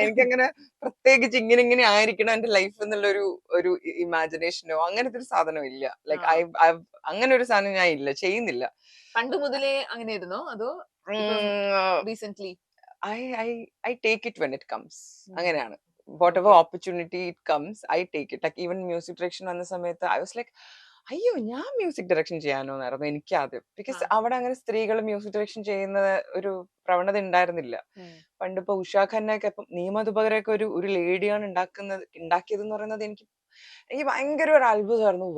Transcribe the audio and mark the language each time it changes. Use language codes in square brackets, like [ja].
[ml] എനിക്കങ്ങനെ പ്രത്യേകിച്ച് ഇങ്ങനെ ഇങ്ങനെ ആയിരിക്കണം എന്റെ ലൈഫ് എന്നുള്ള ഒരു ഇമാജിനേഷനോ അങ്ങനത്തെ ഒരു സാധനം ഇല്ല. ലൈക്ക് അങ്ങനെ ഒരു സാധനം ഞാൻ ഇല്ല, ചെയ്യുന്നില്ല. പണ്ട് മുതലേ അങ്ങനെയായിരുന്നോ അതോ recently? [en] I take it when it comes. [ml] അങ്ങനെയാണ്. [en] Whatever opportunity it comes, I take it. Like even [ml] music direction വന്ന സമയത്ത് [en] I was like, [ml] അയ്യോ ഞാൻ മ്യൂസിക് ഡയറക്ഷൻ ചെയ്യാനോന്നായിരുന്നു എനിക്ക് ആദ്യം. ബിക്കോസ് അവിടെ അങ്ങനെ സ്ത്രീകൾ മ്യൂസിക് ഡയറക്ഷൻ ചെയ്യുന്ന ഒരു പ്രവണത ഉണ്ടായിരുന്നില്ല. പണ്ട് ഇപ്പൊ ഉഷാ ഖന്നയൊക്കെ ഇപ്പം നിയമതുപകരമൊക്കെ ഒരു ലേഡിയാണ് ഉണ്ടാക്കിയതെന്ന് പറയുന്നത് എനിക്ക് ഭയങ്കര ഒരു അത്ഭുതമായിരുന്നു.